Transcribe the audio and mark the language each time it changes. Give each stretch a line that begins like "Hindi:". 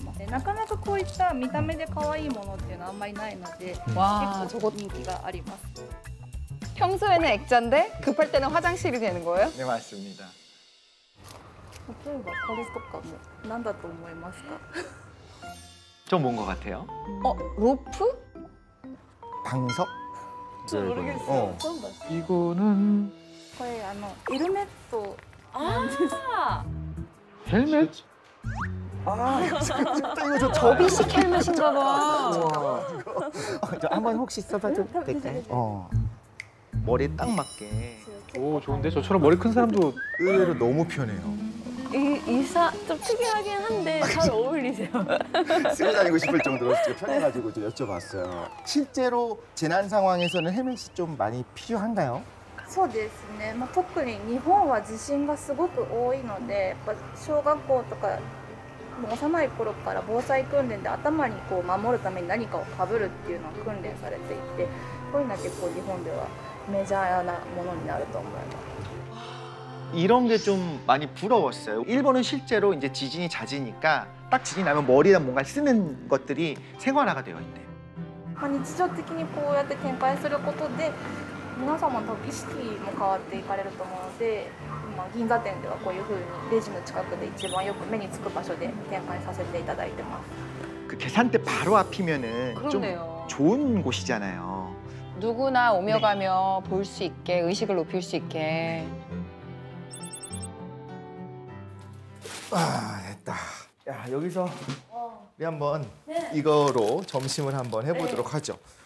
Japanese: なかなかこういった見た目で可愛いものっていうのはあんまりないので、
Korean: 와,
Japanese: 結構人気があります。
Korean: 평소에는 액자인데 급할 때는 화장실이 되는 거예요? 네, 맞습니다.
Japanese: 例えばこれとかも何だと思いますか？
Korean: 좀 뭔 것 같아요? 로프? 방석? 잘 모르겠어요. 처음 봤어요. 이거는
Japanese: これヘルメットなんです。
Korean: 헬멧? 이거 저 접이식 헬멧인가 봐. 우와. 저 한번 혹시 써봐도 될까요? 머리에 딱 맞게. 오, 좋은데? 저처럼 머리 큰 사람도 의외로 너무 편해요. 좀 특이하긴 한데 잘 어울리세요. 쓰고 다니고 싶을 정도로 편해가지고 좀 여쭤봤어요. 실제로 재난 상황에서는 헬멧이 좀 많이 필요한가요?
Japanese: そうですね、特に日本は地震がすごく多いので、やっぱ小学校とか幼い頃から防災訓練で頭にこう守るために何かをかぶるっていうのを訓練されていて、こういうのは結構日本ではメジャーなものになると思います。
Korean: 이런 게 좀 많이 부러웠어요. 일본은 실제로 이제 지진이 잦으니까 딱 지진이 나면 머리에다 뭔가 쓰는 것들이 생활화가 되어 있대요.
Japanese: 日常的にこうやって展開することで皆様の多分意識も変わっていかれると思うので、銀座店ではこういうふうにレジの近くで一番よく目につく場所で展開させていただいてます。
Korean: 그 계산대 바로 앞이면은 좀 좋은 곳이잖아요. 누구나 오며 가며 볼 수 있게, 의식을 높일 수 있게. 됐다. 야, 여기서 우리 한번 이거로 점심을 한번 해보도록 하죠.